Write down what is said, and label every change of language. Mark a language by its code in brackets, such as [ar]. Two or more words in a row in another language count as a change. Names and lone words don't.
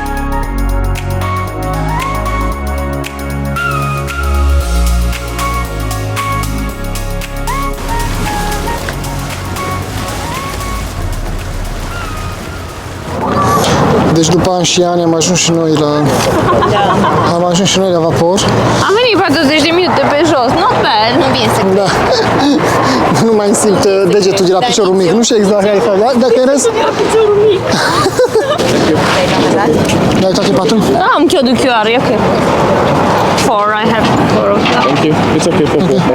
[ro] Deci după ani și ani am ajuns și noi la vapor. Am venit 40 de minute pe jos, [en] not bad. [ro] Nu vine să Da. Nu mai simt degetul de la piciorul mic. Nu știu exact care e fapt. Dacă e rest... Dai toate patru? Da, am codul QR, e ok. [en] I have 4. Thank you. It's okay, Popo.